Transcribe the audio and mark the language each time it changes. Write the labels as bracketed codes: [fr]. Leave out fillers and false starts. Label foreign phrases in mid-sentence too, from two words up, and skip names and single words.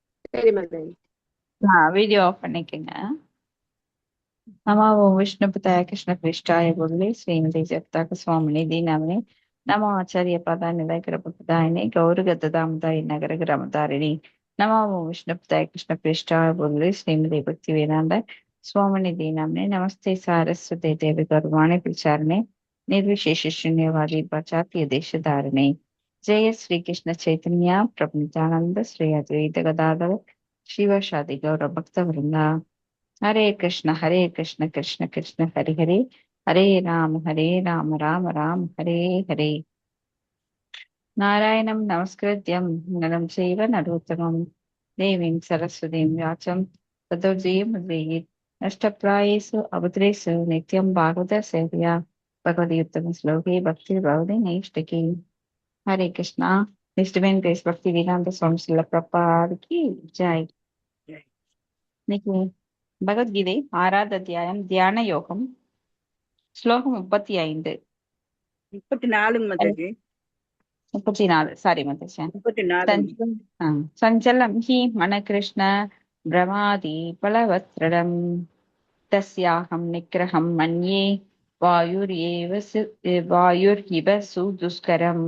[ta] சரி மாதாஜி. வீடியோ ஆஃப் பண்ணிக்கங்க. [sa] नमो ओं विष्णुपताय कृष्णपृष्ठाय बोले श्रीमती जगताक स्वामिनिधि नामिने नमो आचार्य प्रदाय कृपदायिने गौरगदामदाय नगर ग्रामधारिणी नमो ओं विष्णुपताय कृष्णपृष्ठाय बोले श्रीमती भक्ति वेदांत स्वामिनिधि नामिने नमस्ते सारस्वती देवी गौरवाणी प्रचारणे निर्विशेष शून्यवादी पाश्चात्य देश धारणे जय श्री कृष्ण चैतन्य प्रभु नित्यानंद श्री अद्वैत गदाधर शिवशादि गौर भक्त वृंदा हरे कृष्ण कृष्ण कृष्ण हरे हरे हरे राम राम राम हरे हरे नारायणं नमस्कृत्यं नरं चैव नरोत्तमं देवीं सरस्वतीं व्यासं ततो जयमुदीरयेत् नष्टप्रायेषु अभद्रेषु नित्यं भागवत सेवया भगवती उत्तमश्लोके भक्तिर्भवति नैष्टिकी हरे कृष्णा निष्ठवेन देश भक्ति वेदांत स्वामी श्रील प्रभुपाद की जय. [ta] இன்னைக்கு பகவத்கீதை 6வது அத்தியாயம் தியான யோகம் ஸ்லோகம் 35. 34 மாதாஜி. 34 சாரி மத்தேஷன். 34. [sa] चञ्चलं चञ्चलं हि मन कृष्ण प्रमाथि बलवद्दृढम् तस्याहं निग्रहं मन्ये वायुरिव सुदुष्करम्.